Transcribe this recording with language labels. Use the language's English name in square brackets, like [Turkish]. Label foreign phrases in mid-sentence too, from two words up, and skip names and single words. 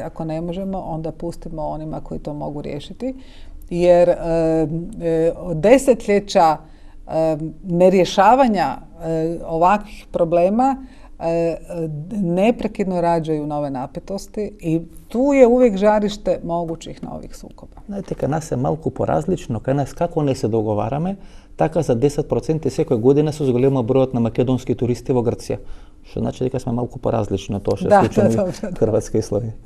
[Croatian] Ako ne možemo, onda pustimo onima koji to mogu riješiti. Jer desetljeća nerješavanja ovakvih problema neprekidno rađaju nove napetosti i tu je uvijek žarište mogućih novih sukoba. [Macedonian] Знаете, кај нас е малку поразлично, кај нас како не се договараме, така за 10% секоја година се зголема бројот на македонски туристи во Грција. Што значи дека сме малку поразлични од тоа што се случува во Хрватска и Словенија.